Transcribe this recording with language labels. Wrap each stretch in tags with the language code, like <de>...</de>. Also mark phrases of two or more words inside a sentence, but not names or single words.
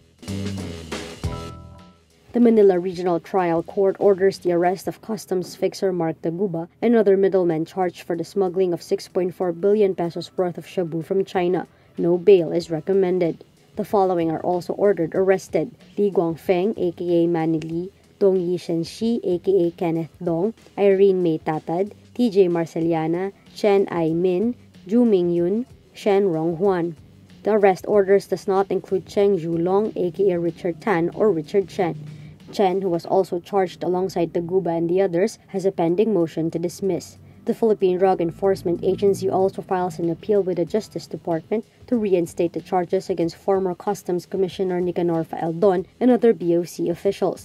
<en>The Manila Regional Trial Court orders the arrest of customs fixer Mark Taguba and other middlemen charged for the smuggling of 6.4 billion pesos worth of shabu from China. No bail is recommended. The following are also ordered arrested: Li Guangfeng, aka Manny Lee, Dong Yi Shenxi, aka Kenneth Dong, Irene May Tatad, TJ Marceliana, Chen Ai Min, Ju Ming Yun, Shen Rong Huan. The arrest orders does not include Cheng Zhulong, aka Richard Tan or Richard Chen. Chen, who was also charged alongside Taguba and the others, has a pending motion to dismiss. The Philippine Drug Enforcement Agency also files an appeal with the Justice Department to reinstate the charges against former Customs Commissioner Nicanor Faeldon and other BOC officials.</en>